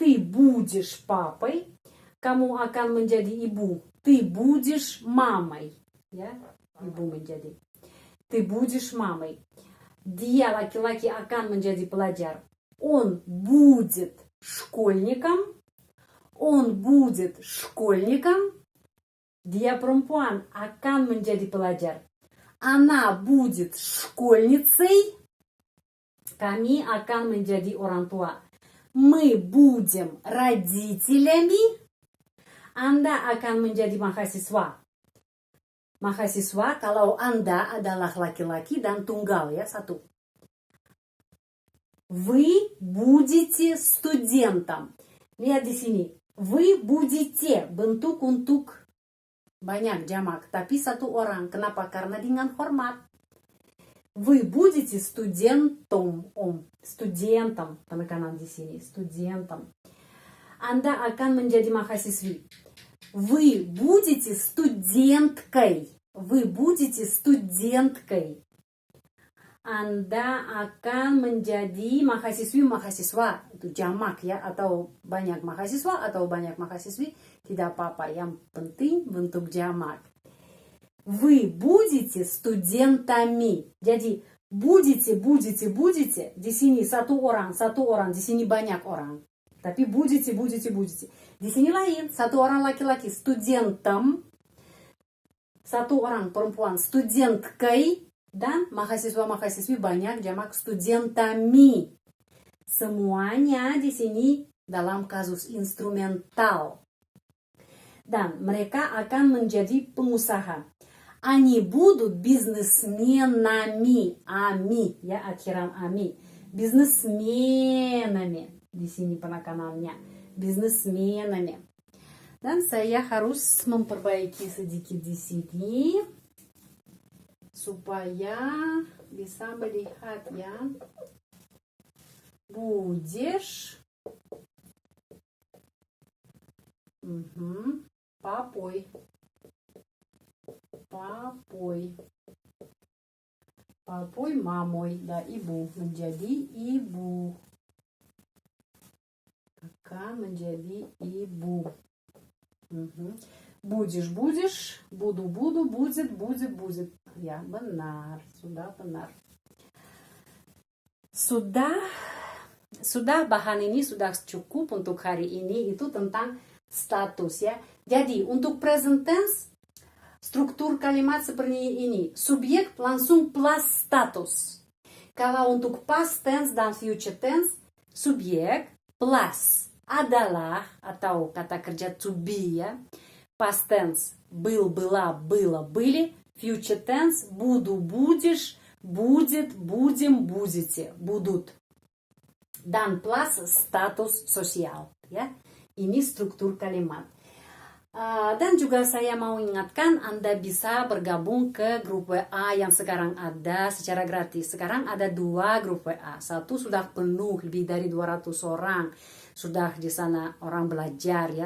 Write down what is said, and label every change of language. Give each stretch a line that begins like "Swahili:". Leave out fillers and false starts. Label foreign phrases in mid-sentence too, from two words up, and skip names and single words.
Russian: Ты будешь папой.
Indonesian: Kamu akan menjadi ibu.
Russian: Ты будешь мамой.
Indonesian: Ya, ibu menjadi.
Russian: Ты будешь мамой.
Indonesian: Dia laki-laki akan menjadi pelajar.
Russian: Он будет школьником. Он будет школьником.
Indonesian: Dia perempuan akan menjadi pelajar.
Russian: Она будет школьницей.
Indonesian: Kami akan menjadi orang tua.
Russian: Мы будем родителями.
Indonesian: Anda akan menjadi mahasiswa. Mahasiswa kalau Anda adalah laki-laki dan tunggal ya, satu.
Russian: Вы будете студентом.
Indonesian: Lihat di sini.
Russian: Вы будете
Indonesian: bentuk untuk banyak jamak, tapi satu orang. Kenapa? Karena dengan hormat.
Russian: Вы будете студентом. Студентом.
Indonesian: Penekanan di sini. Студентом. Anda akan menjadi mahasiswi.
Russian: Вы будете студенткой. Вы будете студенткой.
Indonesian: Anda akan menjadi mahasiswa. Itu jamak ya, atau banyak mahasiswa atau banyak mahasiswi, tidak apa-apa. Yang penting bentuk jamak.
Russian: Вы будете студентами.
Indonesian: Jadi будете. Di sini satu orang. Di sini banyak orang. Tapi будете. Di sini lain. Satu orang laki-laki студентом. Satu orang perempuan студенткой. Dan mahasiswa-mahasiswi banyak jamak студентами. Semuanya di sini dalam kasus instrumental. Dan mereka akan menjadi pengusaha.
Russian: Они будут бизнесменами. Ами,
Indonesian: ya, akhiran ami. Бизнесменами. Di sini penekanannya. Бизнесменами. Dan saya harus memperbaiki sedikit di sini supaya bisa melihat, ya.
Russian: Будешь папой. Папой, мамой, да,
Indonesian: ibu menjadi ibu. Akan menjadi ibu.
Russian: Будешь, буду, будет.
Indonesian: Ya, benar, sudah benar. Sudah bahan ini sudah cukup untuk hari ini, itu tentang status, ya. Jadi untuk
English: present tense
Indonesian: struktur kalimat seperti ini. Subjek langsung plus status. Kalau untuk
English: past tense
Indonesian: dan
English: future tense,
Indonesian: subjek plus adalah atau kata kerja
English: to be,
Indonesian: ya.
English: Past tense
Russian: был, была, было, были.
English: Future tense
Russian: буду, будешь, будет, будем, будете, будут.
Indonesian: Dan plus status sosial, ya. Ini struktur kalimat. Dan juga saya mau ingatkan Anda bisa bergabung ke grup WA yang sekarang ada secara gratis. Sekarang ada 2 grup WA. Satu sudah penuh, lebih dari 200 orang. Sudah di sana orang belajar, ya.